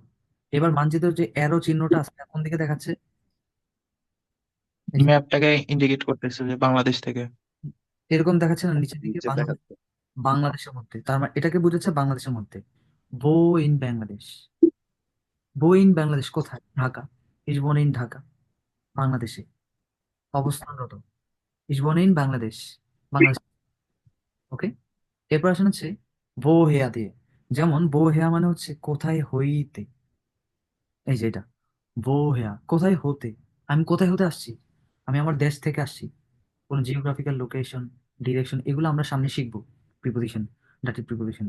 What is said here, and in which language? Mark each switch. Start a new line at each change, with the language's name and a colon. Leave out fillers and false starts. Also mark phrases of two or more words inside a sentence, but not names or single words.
Bangla: এবার মানচিত্রের যে অ্যারো চিহ্নটা আছে কোন দিকে দেখাচ্ছে, এই যে ম্যাপটাকে ইন্ডিকেট করতেছে যে বাংলাদেশ থেকে। এরকম দেখাচ্ছে না নিচের দিকে, নিচে বাংলাদেশ, দেখাচ্ছে। বাংলাদেশের মধ্যে, তার মানে এটাকে বোঝাচ্ছে বাংলাদেশের মধ্যে।
German: wo in Bangladesch, wo in Bangladesch
Bangla: কোথায়, ঢাকা।
German: Ich wohne in ঢাকা,
Bangla: বাংলাদেশে অবস্থানরত।
German: Ich wohne in বাংলাদেশ,
Bangla: বাংলাদেশ। ওকে, এরপর আসেন হচ্ছে
German: wo her
Bangla: দিয়ে। যেমন
German: wo her
Bangla: মানে হচ্ছে কোথায় হইতে, এই যে এটা
German: wo her,
Bangla: কোথায় হতে। আমি কোথায় হতে আসছি? আমি আমার দেশ থেকে আসছি। কোন
English: geographical location,
Bangla: ডিরেকশন, এগুলো আমরা সামনে শিখবো প্রিপোজিশন, ডাটিভ প্রিপোজিশনে।